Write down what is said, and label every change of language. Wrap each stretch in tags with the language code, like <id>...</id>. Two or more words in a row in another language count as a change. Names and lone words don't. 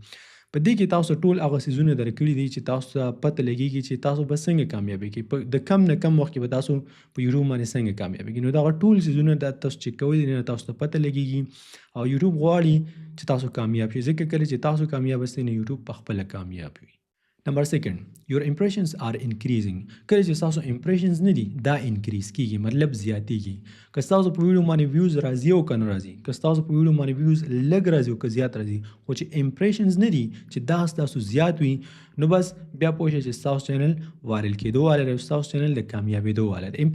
<ps>په دې کې تاسو ټول هغه څیزونه درکړي دي چې تاسو ته پته لګېږي چې تاسو به څنګه کامیابېږئ، د کم نه کم وخت کې به تاسو په یوټیوب باندې څنګه کامیابېږئ. نو دغه ټول څیزونه دا تاسو چیک کوئ، نه تاسو ته پته لګېږي او یوټیوب غواړي چې تاسو کامیاب شئ، ځکه کله چې تاسو کامیاب شئ نو یوټیوب په خپله کامیاب وي.</ps> <en>number second, your impressions are increasing.</en> <ps>کله چې ستاسو امپریشنز نه دي دا انکریز کېږي، مطلب زیاتېږي. که ستاسو په ویډیو باندې ویوز راځي او که نه راځي، که ستاسو په ویډیو باندې ویوز لږ راځي او که زیات راځي، خو چې امپریشنز نه دي چې دا ستاسو زیات وي نو بس بیا پوه شئ چې ستاسو</ps> <en>channel viral</en> <ps>کېدو والی دی او ستاسو چینل د کامیابېدو والی دی.</ps>